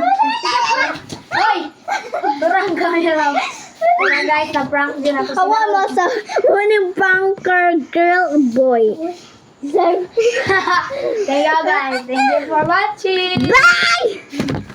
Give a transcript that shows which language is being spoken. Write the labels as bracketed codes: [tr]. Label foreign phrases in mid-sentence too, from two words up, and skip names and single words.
[tl] Hoy! Durang kaya lang. Mga guys, na-prank din ako. Hawa mo sa [en] winning pranker girl boy. [tl] Kaya guys, [en] thank you for watching. Bye!